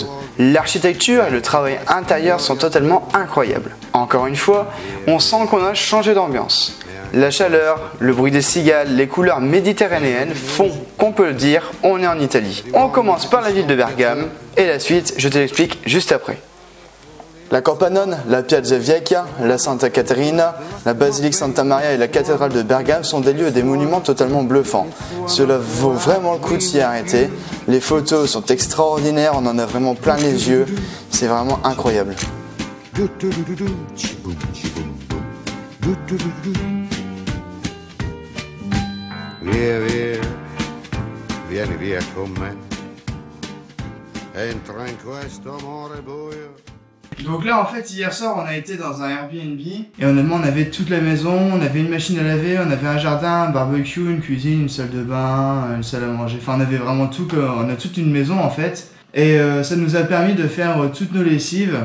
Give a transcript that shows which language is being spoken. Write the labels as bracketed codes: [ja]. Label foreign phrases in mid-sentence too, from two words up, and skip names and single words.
[fr] L'architecture et le travail intérieur sont totalement incroyables. Encore une fois, on sent qu'on a changé d'ambiance. La chaleur, le bruit des cigales, les couleurs méditerranéennes font qu'on peut le dire, on est en Italie. On commence par la ville de Bergame et la suite, je te l'explique juste après. La Campanone, la Piazza Vecchia, la Santa Caterina, la basilique Santa Maria et la cathédrale de Bergame sont des lieux et des monuments totalement bluffants. Cela vaut vraiment le coup de s'y arrêter. Les photos sont extraordinaires, on en a vraiment plein les yeux. C'est vraiment incroyable. [it] Via via, vieni via con me. Entra in questo amore buio. [fr] Donc là en fait hier soir on a été dans un Airbnb et honnêtement on avait toute la maison, on avait une machine à laver, on avait un jardin, un barbecue, une cuisine, une salle de bain, une salle à manger, enfin on avait vraiment tout, on a toute une maison en fait et ça nous a permis de faire toutes nos lessives.